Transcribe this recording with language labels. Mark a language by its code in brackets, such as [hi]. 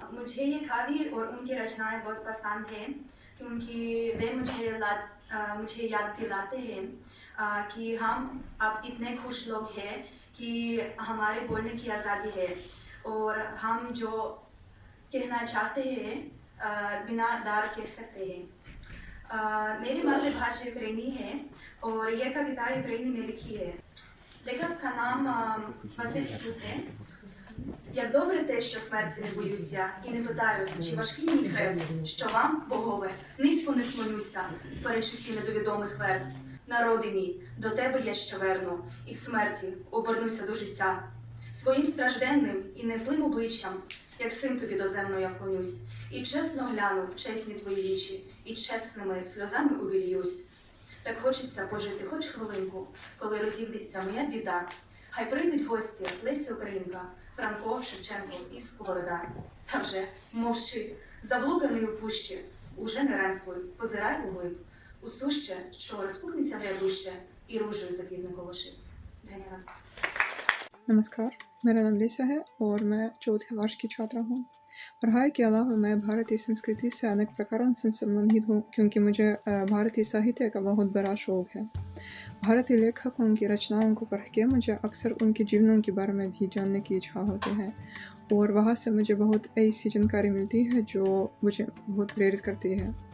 [hi] मुझे ये कवि और उनकी रचनाएं बहुत पसंद हैं क्योंकि वे मुझे याद दिलाते हैं कि हम अब इतने खुश लोग हैं कि हमारे बोलने की आज़ादी है और हम जो कहना चाहते हैं बिना डर कह सकते हैं। मेरी मातृभाषा यूक्रेनी है और यह कविता यूक्रेनी में लिखी है। लेखक का नाम Василь Стус. [uk] Як добре те, що смерті не боюся, і не питаю, чи важкий мій хрест, що вам, богове, низько не вклонюся в перечутті недовідомих верст. Народи мій, до тебе я що верну, і в смерті обернуся до життя. Своїм стражденним і незлим обличчям, як син тобі доземно я вклонюсь, і чесно гляну в чесні твої вічі, і чесними сльозами увільюсь. Так хочеться пожити хоч хвилинку, коли розіб'ється моя біда. Хай прийдуть гості Леся Українка, Франко, Шевченко і Сковорода. Та вже мовчи, заблуканий у пущі, уже не ремствуй, позирай углиб. У суще, що розпухнеться грядуще, і ружею заквітне колоши. [hi] धन्यवाद। नमस्कार, मेरा नाम लिसा है और मैं चौथे वर्ष की छात्रा हूँ। पढ़ाई के अलावा मैं भारतीय संस्कृति से अनेक प्रकारों से संबंधित हूँ क्योंकि मुझे भारतीय साहित्य का बहुत बड़ा शौक है। भारतीय लेखकों की रचनाओं को पढ़ के मुझे अक्सर उनके जीवनों के बारे में भी जानने की इच्छा होती है और वहाँ से मुझे बहुत ऐसी जानकारी मिलती है जो मुझे बहुत प्रेरित करती है।